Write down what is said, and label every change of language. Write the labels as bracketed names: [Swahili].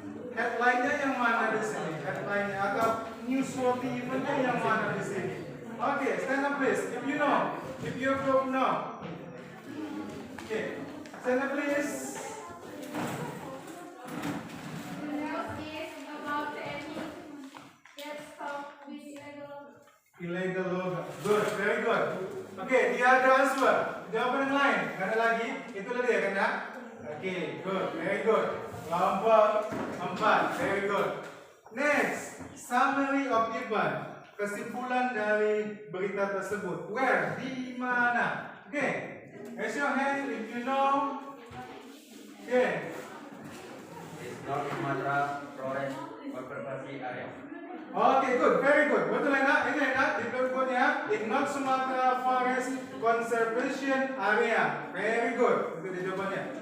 [Indonesian] Headline-nya yang mana di sini? Headline-nya atau newsworthy event-nya yang mana di sini? [English] Okay, stand up please. If you know, if your group know. Okay, stand up please. The news is about the enemy that stopped with illegal Illegal logo. Good, very good. Okay, the other answer. [Indonesian] Jawaban yang lain. Gak ada lagi. Itulah dia kan ya? [English] Okay, good, very good. [Indonesian] Kelompok 4, [English] very good. Next, summary of event. [Indonesian] Kesimpulan dari berita tersebut. [English] Where? [Indonesian] Di mana? [English] Okay. Raise your hand if you know. Okay. It's North Sumatra Forest Conservation Area. Okay, good, very good. [Indonesian] Betul enak, ini enak. Di berikutnya, [English] in North Sumatra Forest Conservation Area. Very good. [Indonesian] Itu dia jawabannya.